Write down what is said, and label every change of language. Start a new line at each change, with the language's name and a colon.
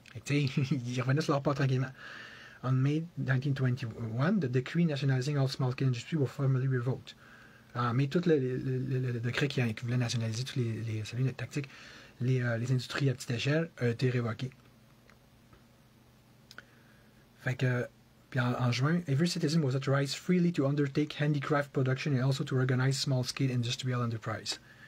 French: Ils revenaient sur leur pas tranquillement.
English: On May 1921, the decree nationalizing all small-scale industry was formally revoked.
French: En mai, tout le décret qui voulait nationaliser tous les tactiques, les industries à petite échelle, a été révoqué. Fait que, puis en juin,
English: every citizen was authorized freely to undertake handicraft production and also to organize small-scale industrial enterprise.